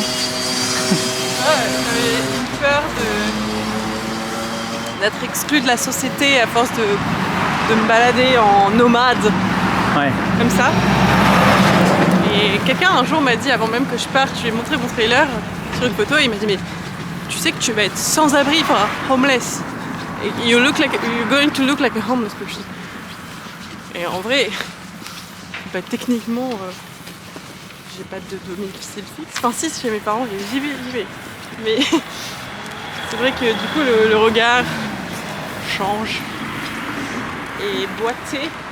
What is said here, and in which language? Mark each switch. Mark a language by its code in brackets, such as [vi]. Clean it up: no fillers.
[fr] Ouais, j'avais une peur d'être exclue de la société à force de me balader en nomade, Ouais. comme ça. Et quelqu'un un jour m'a dit, avant même que je parte, je lui ai montré mon trailer sur une photo et il m'a dit mais tu sais que tu vas être sans abri, enfin homeless. [en] Et you're going to look like a homeless person. [fr] Et en vrai, bah, techniquement, j'ai pas de domicile fixe. Enfin si, chez mes parents, j'y vais. Mais c'est vrai que du coup le regard change. Et boiter.